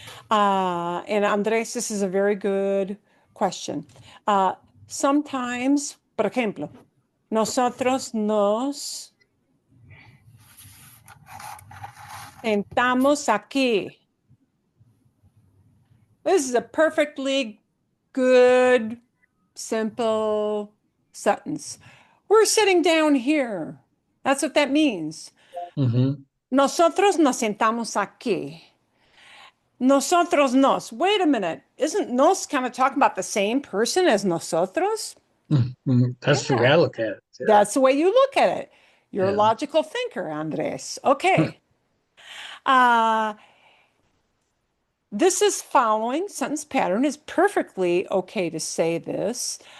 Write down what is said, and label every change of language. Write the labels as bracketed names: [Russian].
[English] And Andrés, this is a very good question. Sometimes, [Spanish] por ejemplo, nosotros nos sentamos aquí. [English] This is a perfectly good, simple sentence. We're sitting down here. That's what that means. Mm-hmm. [Spanish] Nosotros nos sentamos aquí. Nosotros nos. [English] Wait a minute. Isn't nos kind of talking about the same person as nosotros? Mm-hmm. That's the way I look at it. Yeah. That's the way you look at it. You're a Yeah. logical thinker, Andres. Okay. This is following sentence pattern. Is perfectly okay to say this.